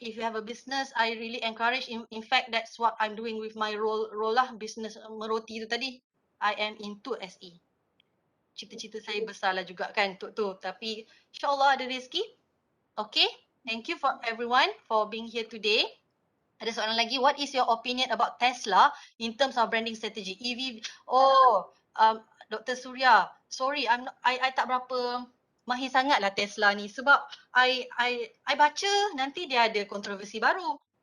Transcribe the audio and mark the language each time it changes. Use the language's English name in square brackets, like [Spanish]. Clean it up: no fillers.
[English] If you have a business, I really encourage. In fact, that's what I'm doing with my role lah, business meroti tu tadi. I am into SE. [Malay] Cita-cita saya besar lah juga kan untuk tu. Tapi insyaAllah ada rezeki. Okay? [English] Thank you for everyone for being here today. [Malay] Ada soalan lagi, [English] what is your opinion about Tesla in terms of branding strategy? [Malay] EV, Dr. Surya, sorry, I tak berapa mahir sangat lah Tesla ni sebab I baca nanti dia ada kontroversi baru.